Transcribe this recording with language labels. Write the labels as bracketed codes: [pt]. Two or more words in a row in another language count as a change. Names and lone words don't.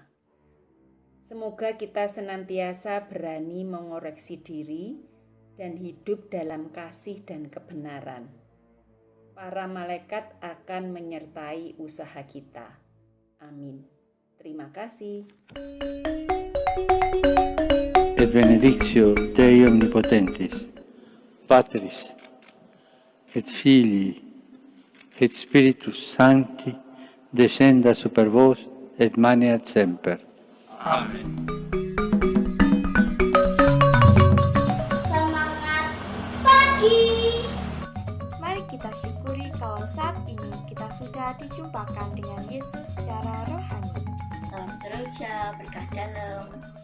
[id] Semoga kita senantiasa berani mengoreksi diri dan hidup dalam kasih dan kebenaran. Para malaikat akan menyertai usaha kita. Amin. Terima kasih. [la] Et benedictio Dei omnipotentis, Patris, et Filii, et Spiritus Sancti, descenda super vos et maneat semper. [id] Semangat pagi. Mari kita syukuri kalau saat ini kita sudah dijumpakan dengan Yesus secara rohani. Salam seroja, berkah dalam.